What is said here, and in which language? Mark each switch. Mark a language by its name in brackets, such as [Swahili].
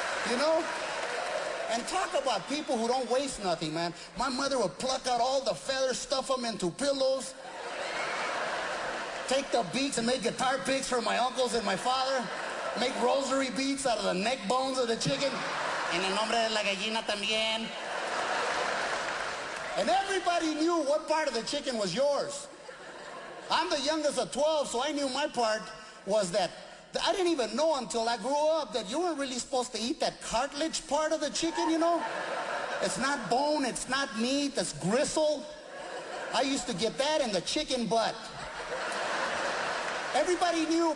[English] You know? And talk about people who don't waste nothing, man. My mother would pluck out all the feathers, stuff them into pillows, take the beaks and make guitar picks for my uncles and my father. Make rosary beads out of the neck bones of the chicken. [Spanish] En el nombre de la gallina también. [English] And everybody knew what part of the chicken was yours. I'm the youngest of 12, so I knew my part was that. I didn't even know until I grew up that you weren't really supposed to eat that cartilage part of the chicken, you know? It's not bone, it's not meat, it's gristle. I used to get that in the chicken butt. Everybody knew.